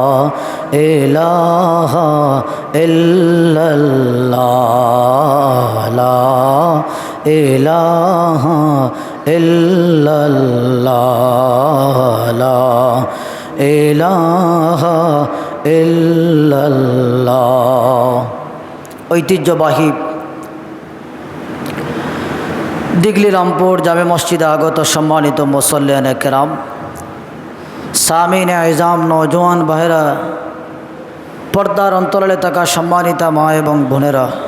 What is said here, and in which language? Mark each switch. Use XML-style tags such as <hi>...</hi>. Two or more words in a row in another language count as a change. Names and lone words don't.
<ar>الہ الا اللہ لا الہ الا اللہ لا الہ الا اللہ ঐতিহ্যবাহী</ar> <bn>দিগলি রামপুর জামে মসজিদে আগত সম্মানিত মুসল্লিয়ানে কেরাম সামিনে আইজাম নওজোয়ান ভাইরা পর্দার অন্তরালে থাকা সম্মানিতা মা এবং বোনেরা</bn>